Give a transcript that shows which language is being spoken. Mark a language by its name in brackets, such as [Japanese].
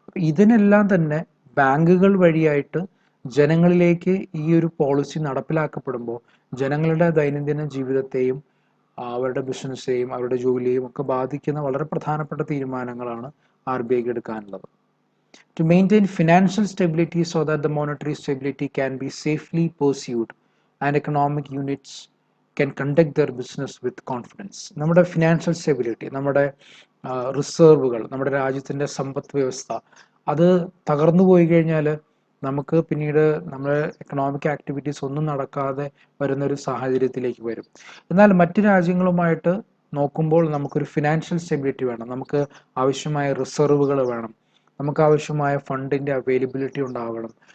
[Malayalam] ഇതിനെല്ലാം തന്നെ ബാങ്കുകൾ വഴിയായിട്ട് ജനങ്ങളിലേക്ക് ഈ ഒരു പോളിസി നടപ്പിലാക്കപ്പെടുമ്പോൾ ജനങ്ങളുടെ ദൈനംദിന ജീവിതത്തെയും അവരുടെ ബിസിനസ്സെയും അവരുടെ ജോലിയെയും ഒക്കെ ബാധിക്കുന്ന വളരെ പ്രധാനപ്പെട്ട തീരുമാനങ്ങളാണ് RBIക്ക് എടുക്കാനുള്ളത്. [English] To maintain financial stability so that the monetary stability can be safely pursued and economic units can conduct their business with confidence. [Malayalam] നമ്മുടെ ഫിനാൻഷ്യൽ സ്റ്റെബിലിറ്റി, നമ്മുടെ റിസർവുകൾ, നമ്മുടെ രാജ്യത്തിൻ്റെ സമ്പദ് വ്യവസ്ഥ അത് തകർന്നു പോയി കഴിഞ്ഞാൽ നമുക്ക് പിന്നീട് നമ്മുടെ എക്കണോമിക് ആക്ടിവിറ്റീസ് ഒന്നും നടക്കാതെ വരുന്നൊരു സാഹചര്യത്തിലേക്ക് വരും. എന്നാൽ മറ്റ് രാജ്യങ്ങളുമായിട്ട് നോക്കുമ്പോൾ നമുക്കൊരു ഫിനാൻഷ്യൽ സ്റ്റെബിലിറ്റി വേണം, നമുക്ക് ആവശ്യമായ റിസർവുകൾ വേണം, നമുക്ക് ആവശ്യമായ ഫണ്ടിൻ്റെ അവൈലബിലിറ്റി ഉണ്ടാവണം,